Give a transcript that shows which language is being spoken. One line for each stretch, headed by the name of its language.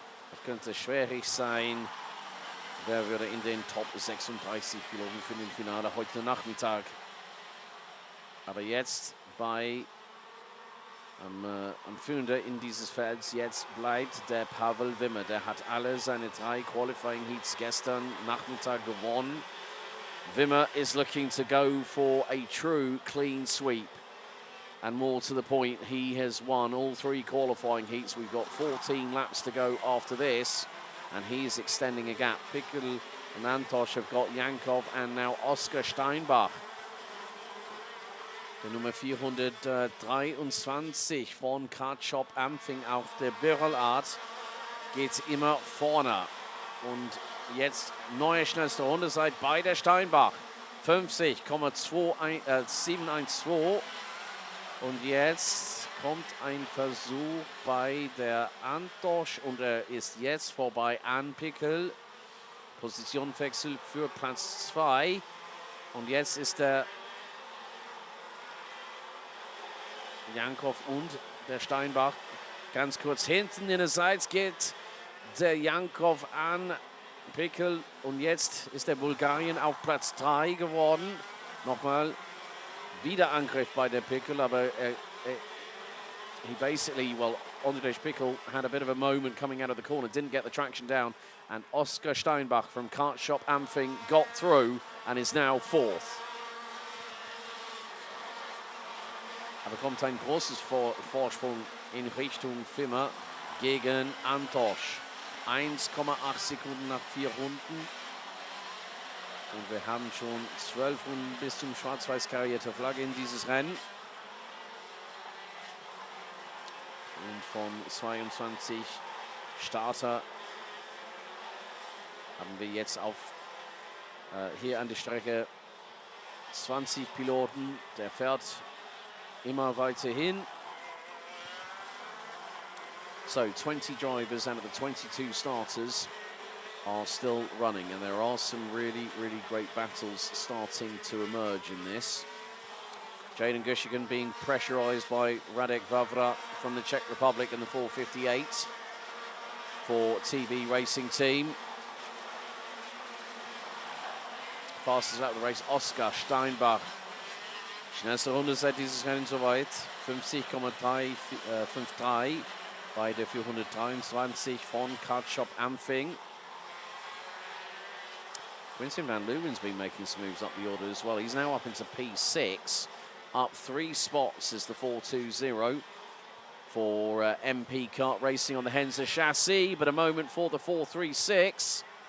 German: Das könnte schwierig sein. Wer würde in den Top 36 Piloten für den Finale heute Nachmittag? Aber jetzt am Führender in dieses Felds, jetzt bleibt der Pavel Wimmer. Der hat alle seine 3 Qualifying Heats gestern Nachmittag gewonnen.
English: Wimmer is looking to go for a true clean sweep. And more to the point, he has won all 3 qualifying heats. We've got 14 laps to go after this, and he is extending a gap. Pikl and Antosh have got Yankov and now Oscar Steinbach.
German: Der Nummer 423 von Kart-Shop Ampfing auf der Birrelart geht immer vorne. Und jetzt neue schnellste Runde seit bei der Steinbach. 50,712. Und jetzt kommt ein Versuch bei der Antosh und er ist jetzt vorbei an Pikl. Positionwechsel für Platz 2. Und jetzt ist der Yankov und der Steinbach ganz kurz hinten. In der Seite geht der Yankov an Pikl und jetzt ist der Bulgarien auf Platz 3 geworden. Nochmal wieder Angriff bei der Pikl, aber
English: he basically, well, Ondrej Pikl had a bit of a moment coming out of the corner, didn't get the traction down, and Oscar Steinbach from Kart Shop Ampfing got through and is now 4th.
German: Er bekommt ein großes Vorsprung in Richtung Wimmer gegen Antosh. 1,8 Sekunden nach 4 Runden. Und wir haben schon 12 Runden bis zum schwarz-weiß karierte Flagge in dieses Rennen. Und von 22 Starter haben wir jetzt hier an der Strecke 20 Piloten. Der fährt immer weiter hin.
English: So 20 drivers out of the 22 starters are still running, and there are some really great battles starting to emerge in this. Jaden Gushigan being pressurized by Radek Vavra from the Czech Republic in the 458 for TB Racing Team. fastest lap of the race, Oskar Steinbach.
German: Schnellste Runde seit dieses Rennen soweit. 50,353 bei der 423 von Kart-Shop Ampfing.
English: Quincy van Leeuwen's been making some moves up the order as well. He's now up into P6, up 3 spots as the 420 for MP Kart Racing on the Henze chassis, but a moment for the 436.